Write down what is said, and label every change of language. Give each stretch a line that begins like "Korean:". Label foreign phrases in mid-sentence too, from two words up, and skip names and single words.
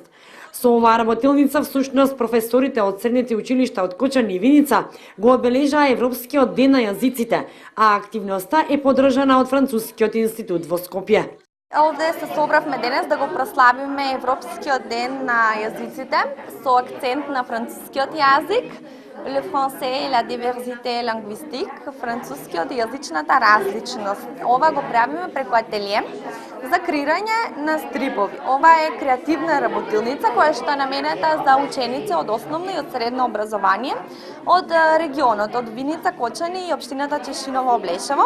Macedonian: Со оваа работилница всушност професорите од средните училишта од Кочани и Виница го одбележаа Европскиот ден на јазиците, а активноста е поддржана од Францускиот институт во Скопје. Овде се собравме денес да го прославиме Европскиот ден на јазиците со акцент на францускиот јазик.
French: Le français et la diversité linguistique,
Macedonian: францускиот и јазичната различност. Ова го правиме преку ателие за креирање на стрипови. Ова е креативна работилница која што е наменета за ученици од основно и од средно образование од регионот, од Виница, Кочани и општината Чешиново, Облешево.